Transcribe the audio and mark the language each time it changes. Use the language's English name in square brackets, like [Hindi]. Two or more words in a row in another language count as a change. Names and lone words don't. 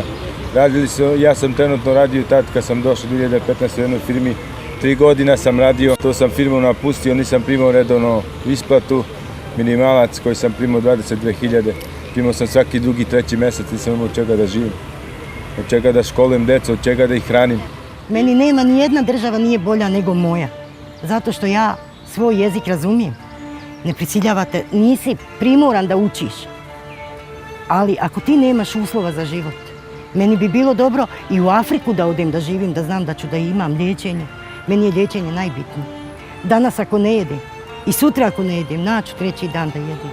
[Serbian] Јас сам тренутно радио тад кога сам дошол 2015 во една фирми, 3 година сам радио, тоа сам фирму напустио, нисам примал редовно исплату. Минималац кој сам примал 22.000, примал сам сваки други, треći месец, нисам имал од чега да живим, од чега да школуjem деца, од чега да их храним. Мени нема ни една држава nije bolja nego moja, zato što ja svoj jezik razumijem. Ne prisiljavate, nisi primoran da učiš, ali ako ti nemaš uslova za život, meni bi bilo dobro i u Afriku da odem da živim, da znam da ću da imam liječenje. Meni je liječenje najbitnije. Danas ako ne jedem, i sutra ako ne jedem, naću treći dan da jedem.